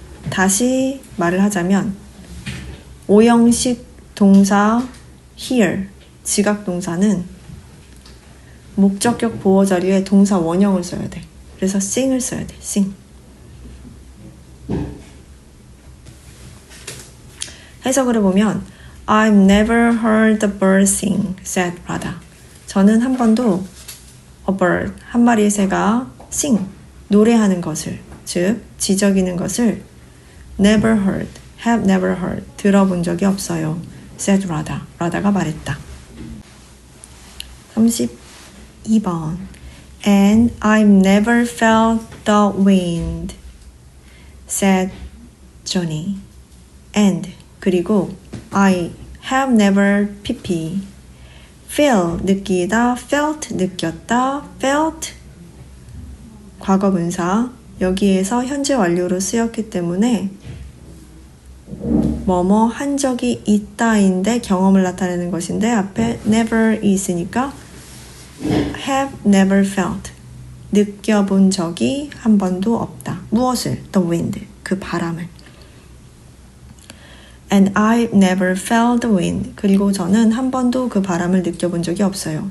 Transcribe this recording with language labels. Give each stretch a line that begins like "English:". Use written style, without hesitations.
Korean: 다시 말을 하자면 오형식 동사 here, 지각 동사는 목적격 보어 자리에 동사 원형을 써야 돼. 그래서 sing을 써야 돼. sing. 해석을 해보면
English: I've never heard the bird sing, said Radha.
Korean: 저는 한 번도 a bird, 한 마리의 새가 sing, 노래하는 것을, 즉 지저귀는 것을
English: never heard, have never heard,
Korean: 들어본 적이 없어요.
English: said Radha.
Korean: 라다가 말했다.
English: 32번 And I've never felt the wind, said Johnny.
Korean: And 그리고 I have never pp feel 느끼다, felt 느꼈다, felt 과거분사 여기에서 현재 완료로 쓰였기 때문에 뭐뭐 한 적이 있다인데 경험을 나타내는 것인데 앞에 never이 있으니까 have never felt 느껴본 적이 한 번도 없다. 무엇을?
English: The wind,
Korean: 그 바람을.
English: And I've never felt the wind.
Korean: 그리고 저는 한 번도 그 바람을 느껴본 적이 없어요.